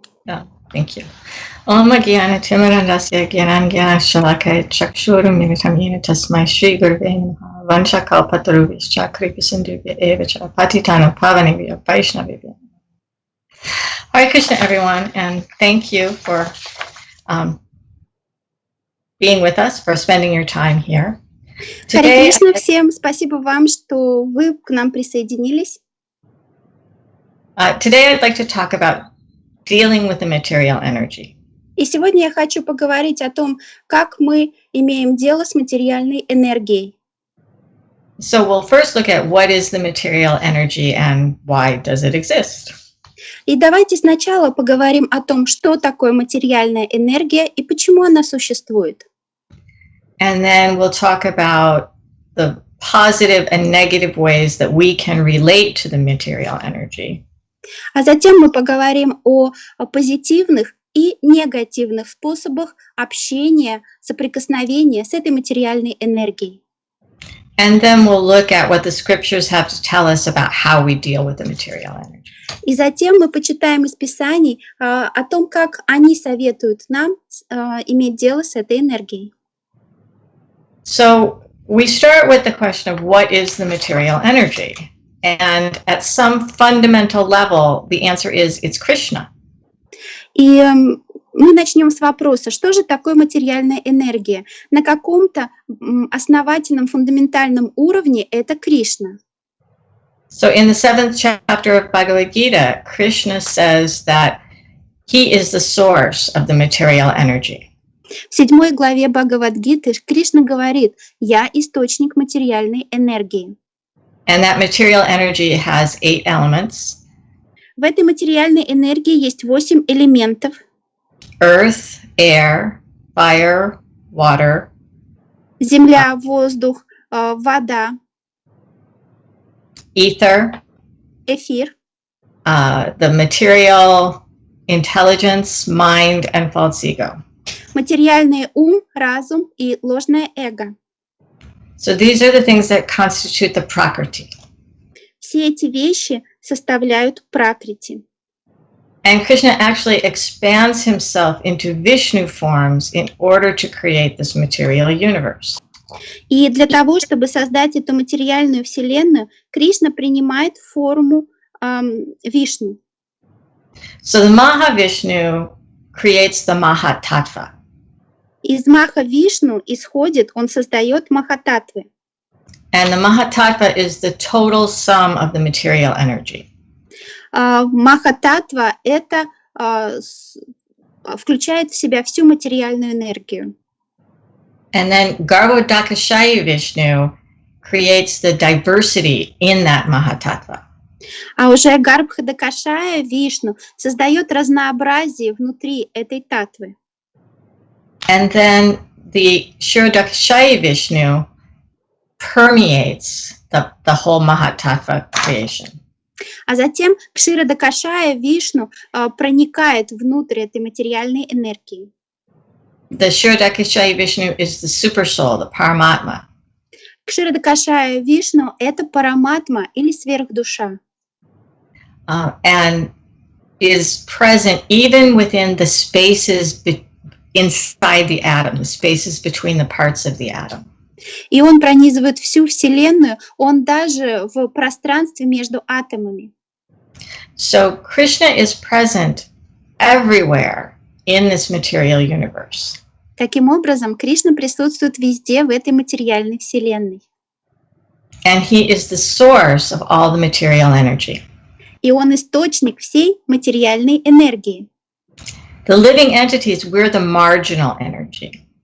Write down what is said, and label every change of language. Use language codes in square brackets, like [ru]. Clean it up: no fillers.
[en] Yeah, thank you. [sa] Om Gyana Timarandasya Gyanan Gyana Shalakaya Chakshuru Minitam Yena Tasmai Shri Gurve Namaha Vanshakal Pataruvischa Kripasindhubhya Evacha Patitana Pavanivya Vaishnavivya. [en] Hare Krishna, everyone, and thank you for being with us, for spending your time here. [ru] Харе Кришна всем, спасибо вам, что вы к нам присоединились. [en] Today I'd like to talk about dealing with the material energy. [ru] И сегодня я хочу поговорить о том, как мы имеем дело с материальной энергией. [en] So we'll first look at what is the material energy and why does it exist. [ru] И давайте сначала поговорим о том, что такое материальная энергия и почему она существует. [en] And then we'll talk about the positive and negative ways that we can relate to the material energy. [ru] А затем мы поговорим о позитивных и негативных способах общения, соприкосновения с этой материальной энергией. [en] And then we'll look at what the scriptures have to tell us about how we deal with the material energy. [ru] И затем мы почитаем из Писаний о том, как они советуют нам иметь дело с этой энергией. [en] So we start with the question of what is the material energy? And at some fundamental level, the answer is it's Krishna. [ru] И мы начнем с вопроса, что же такое материальная энергия? На каком-то основательном, фундаментальном уровне это Кришна. [en] So in the 7th chapter of Bhagavad Gita, Krishna says that he is the source of the material energy. [ru] В 7 главе Бхагавад-гиты Кришна говорит: «Я источник материальной энергии». [en] And that material energy has 8 elements. [ru] В этой материальной энергии есть 8 элементов. [en] Earth, air, fire, water. [ru] Земля, воздух, вода. [en] Ether. [ru] Эфир. [en] The material intelligence, mind, and false ego. [ru] Материальный ум, разум и ложное эго. [en] So these are the things that constitute the prakriti. [ru] Все эти вещи составляют пракрити. [en] And Krishna actually expands himself into Vishnu forms in order to create this material universe. [ru] И для того, чтобы создать эту материальную вселенную, Кришна принимает форму Вишну. [en] So the Mahavishnu creates the Mahatattva. [ru] Из Маха-Вишну исходит, он создает Махататтвы. [en] And the Mahatattva is the total sum of the material energy. [ru] Махататтва это включает в себя всю материальную энергию. [en] And then Garvodakashayi Vishnu creates the diversity in that Mahatattva. [ru] А уже Гарбхадакашая Вишну создает разнообразие внутри этой татвы. [en] And then the Kshirodakashayi Vishnu permeates the whole Mahatattva creation. [ru] А затем Кширадакашая Вишну проникает внутрь этой материальной энергии. [en] The Kshirodakashayi Vishnu is the super soul, the Paramatma. [ru] Кширадакашая Вишну это Параматма или сверхдуша. [en] And is present even within the spaces inside the atom, the spaces between the parts of the atom. [ru] И он пронизывает всю Вселенную, он даже в пространстве между атомами. [en] So Krishna is present everywhere in this material universe. [ru] Таким образом, Кришна присутствует везде в этой материальной Вселенной. [en] And he is the source of all the material energy. [ru] И он источник всей материальной энергии. [en] The living entities, we're the marginal energy.